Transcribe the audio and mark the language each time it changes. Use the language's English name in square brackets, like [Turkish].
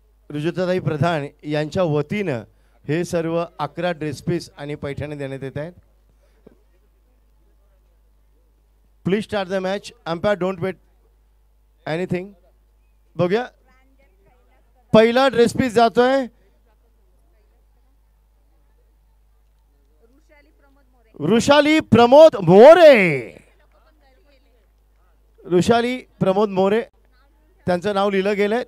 [Marathi] रुजुताताई प्रधान यांच्या वतीनं हे सर्व 11 ड्रेस पीस आणि पैठणी देण्यात येत आहेत. [English] Please start the match. Umpire don't wait anything. [Marathi] बघूया पहिला ड्रेस पीस जातोय वृषाली प्रमोद मोरे. वृषाली प्रमोद मोरे त्यांचं नाव लिहिलं गेलंय.